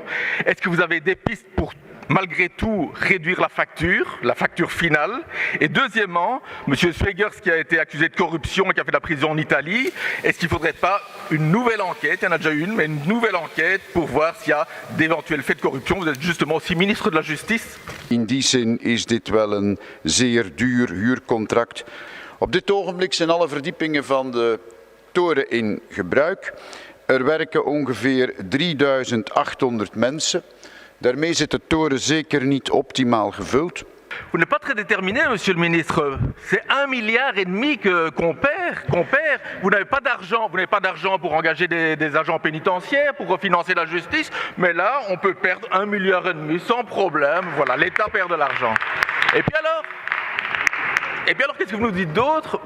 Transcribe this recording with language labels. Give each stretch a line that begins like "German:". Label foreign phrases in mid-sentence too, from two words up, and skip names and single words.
French: Est-ce que vous avez des pistes pour, malgré tout, réduire la facture finale? Et deuxièmement, Monsieur Swegers, qui a été accusé de corruption et qui a fait de la prison en Italie, est-ce qu'il ne faudrait pas une nouvelle enquête? Il y en a déjà une, mais une nouvelle enquête pour voir s'il y a d'éventuels faits de corruption. Vous êtes justement aussi ministre de la Justice.
Dutch: In die zin is dit wel een zeer duur huurcontract. Op dit ogenblik zijn alle verdiepingen van de toren in gebruik. Er werken ongeveer 3800 mensen. Daarmee zit de toren zeker niet optimaal gevuld.
French: Vous n'êtes pas très déterminé, Monsieur le ministre. C'est 1,5 milliard qu'on perd. Vous n'avez pas d'argent pour engager des agents pénitentiaires, pour refinancer la justice, mais là, on peut perdre 1,5 milliard sans problème. Voilà, l'État perd de l'argent. Et puis alors, qu'est-ce que vous nous dites d'autre?